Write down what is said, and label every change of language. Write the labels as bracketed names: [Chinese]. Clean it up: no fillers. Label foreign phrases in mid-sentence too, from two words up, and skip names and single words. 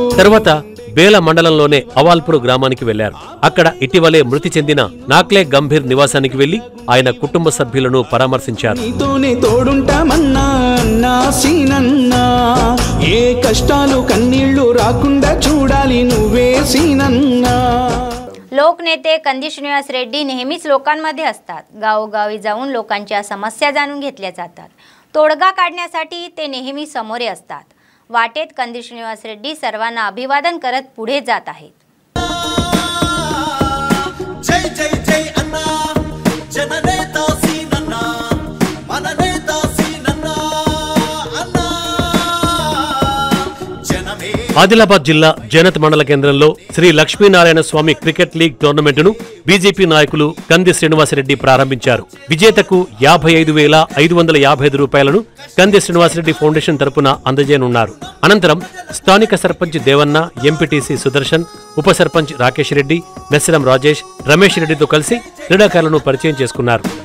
[Telugu] తర్వాత బేల మండలంలోనే అవాల్పూర్ గ్రామానికి వెళ్లారు. అక్కడ ఇటీవలే మృతి చెందిన నాక్లే గంభీర్ నివాసానికి వెళ్లి ఆయన కుటుంబ సభ్యులను పరామర్శించారు. నీతోనే తోడుంటామన్నా అన్నా సీనన్నా ఏ కష్టాలు కన్నీళ్లు రాకుండా చూడాలి నువ్వే సీనన్నా. [Marathi] लोकनेते कंदी श्रीनिवास रेड्डी नेहमीच लोकांमध्ये असतात. गावोगावी जाऊन लोकांच्या समस्या जाणून घेतल्या जातात. तोडगा काढण्यासाठी ते नेहमी समोर असतात. वाटेत कंदी श्रीनिवास रेड्डी सर्वांना अभिवादन करत पुढे जात आहेत. [Telugu] జై జై జై అన్నా జననేత సీనన్నా మననేత సీనన్నా అన్నా జనమే. ఆదిలాబాద్ జిల్లా జనత్ మండల కేంద్రంలో శ్రీ లక్ష్మీనారాయణ స్వామి క్రికెట్ లీగ్ టోర్నమెంటును బీజేపీ నాయకులు కంది శ్రీనివాసరెడ్డి ప్రారంభించారు. విజేతకు 55,555 రూపాయలను కంది శ్రీనివాసరెడ్డి ఫౌండేషన్ తరపున అందజేయనున్నారు. అనంతరం స్థానిక సర్పంచ్ దేవన్న, ఎంపీటీసీ సుదర్శన్, ఉప సర్పంచ్ రాకేష్ రెడ్డి, మెస్రం రాజేష్, రమేష్ రెడ్డితో కలిసి క్రీడాకారులను పరిచయం చేసుకున్నారు.